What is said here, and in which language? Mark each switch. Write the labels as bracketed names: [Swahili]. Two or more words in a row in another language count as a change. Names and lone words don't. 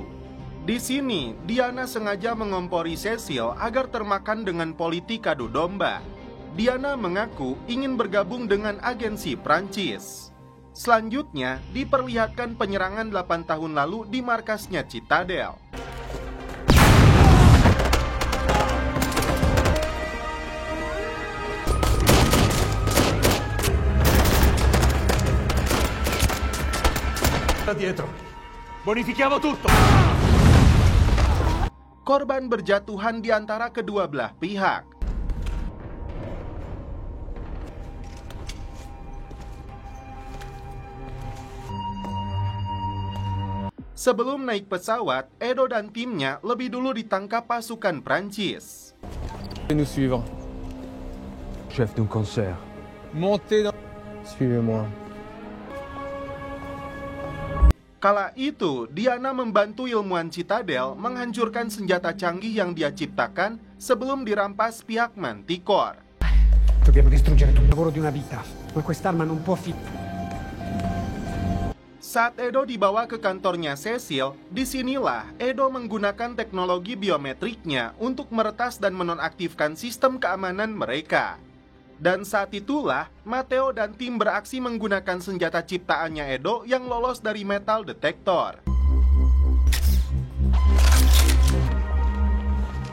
[Indonesian] Di sini, Diana sengaja mengompori Cecil agar termakan dengan politik adu domba. Diana mengaku ingin bergabung dengan agensi Prancis. Selanjutnya, diperlihatkan penyerangan 8 tahun lalu di markasnya Citadel. [Italian] Dietro. Bonifichiamo tutto. [Indonesian] Korban berjatuhan di antara kedua belah pihak. Sebelum naik pesawat, Edo dan timnya lebih dulu ditangkap pasukan Prancis. [French] Nous suivre. Chef d'un concert. Montez dans... Suivez-moi. [Indonesian] Kala itu, Diana membantu ilmuwan Citadel menghancurkan senjata canggih yang dia ciptakan sebelum dirampas pihak Manticore. [Italian] Dobbiamo distruggere tutto il lavoro di una vita, ma quest'arma non può [Indonesian] Saat Edo dibawa ke kantornya Cecil, disinilah Edo menggunakan teknologi biometriknya untuk meretas dan menonaktifkan sistem keamanan mereka. Dan saat itulah, Matteo dan tim beraksi menggunakan senjata ciptaannya Edo yang lolos dari metal detektor.